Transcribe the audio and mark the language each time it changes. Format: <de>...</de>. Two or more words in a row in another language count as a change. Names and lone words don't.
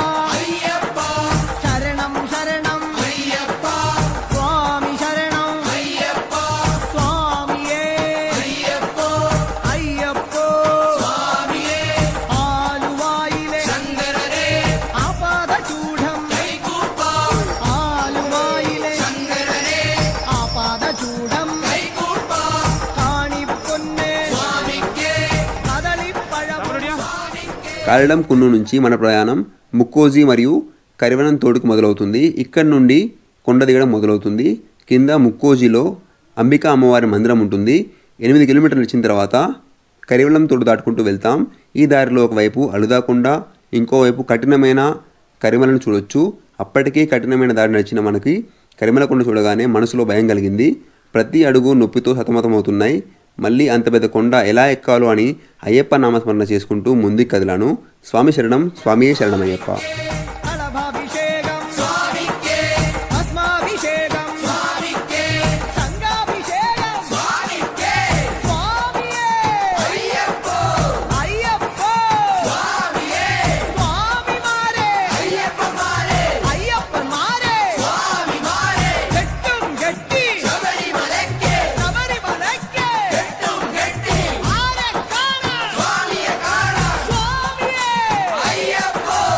<ml>അയ്യപ്പ ശരണം ശരണം അയ്യപ്പ സ്വാമി ശരണം അയ്യപ്പ സ്വാമിയേ അയ്യപ്പ അയ്യപ്പ സ്വാമിയേ ആലുവായിലെ ശങ്കരരേ ആപാദചൂഢം കൈകൂപ്പാം ആലുവായിലെ ശങ്കരരേ ആപാദചൂഢം കൈകൂപ്പാം കാണിപ്പൊന്നേ സ്വാമിക്കേ കദളിപ്പഴം സ്വാമിക്കേ</ml> <te>కారడం కున్ను నుంచి మన ప్రయాణం ముక్కోజీ మరియు కరివనం తోడుకు మొదలవుతుంది. ఇక్కడి నుండి కొండ దిగడం మొదలవుతుంది. కింద ముక్కోజీలో అంబికా అమ్మవారి మందిరం ఉంటుంది. 8 కిలోమీటర్లు ఇచ్చిన తర్వాత కరివలం తోడు దాటుకుంటూ వెళ్తాం. ఈ దారిలో ఒకవైపు అలుదాకొండ, ఇంకోవైపు కఠినమైన కరిమలను చూడొచ్చు. అప్పటికే కఠినమైన దారి నడిచిన మనకి కరిమలకొండ చూడగానే మనసులో భయం కలిగింది. ప్రతి అడుగు నొప్పితో సతమతమవుతున్నాయి. మళ్ళీ అంత పెద్ద కొండ ఎలా ఎక్కాలో అని అయ్యప్ప నామస్మరణ చేసుకుంటూ ముందుకు కదిలాను. స్వామి శరణం స్వామియే శరణమయ్యప్ప.</te> <ml>കളഭാഭിഷേകം സ്വാമിക്കേ ഭസ്മാഭിഷേകം സ്വാമിക്കേ സംഘാഭിഷേകം സ്വാമിക്കേ സ്വാമിയേ അയ്യപ്പ അയ്യപ്പ സ്വാമിയേ സ്വാമിമാരേ അയ്യപ്പമാരേ അയ്യപ്പന്മാരേ സ്വാമിമാരേ കെട്ടും കെട്ടി ശബരിമലയ്ക്ക് ശബരിമലയ്ക്ക് കെട്ടും കെട്ടി ആരെ കാണാൻ സ്വാമിയെ കാണാൻ സ്വാമിയേ അയ്യപ്പ</ml>